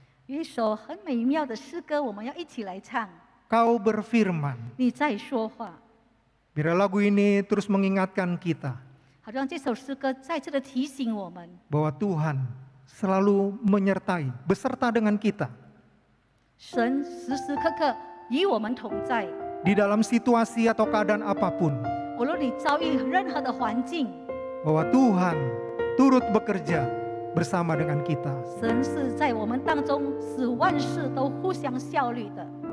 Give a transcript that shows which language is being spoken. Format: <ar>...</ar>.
<zh>有一首很美妙的诗歌，我们要一起来唱。</zh> <id>Kau berfirman.</id> <zh>你在说话，</zh> <id>Biar lagu ini terus mengingatkan kita</id> <zh>好让这首诗歌再次的提醒我们，</zh> <id>bahwa Tuhan selalu menyertai, beserta dengan kita</id> <zh>神时时刻刻与我们同在。</zh> <id>di dalam situasi atau keadaan apapun,</id> <zh>无论你遭遇任何的环境，</zh> <id>bahwa Tuhan turut bekerja bersama dengan kita.</id> <zh>神是在我们当中使万事都互相效力的。</zh>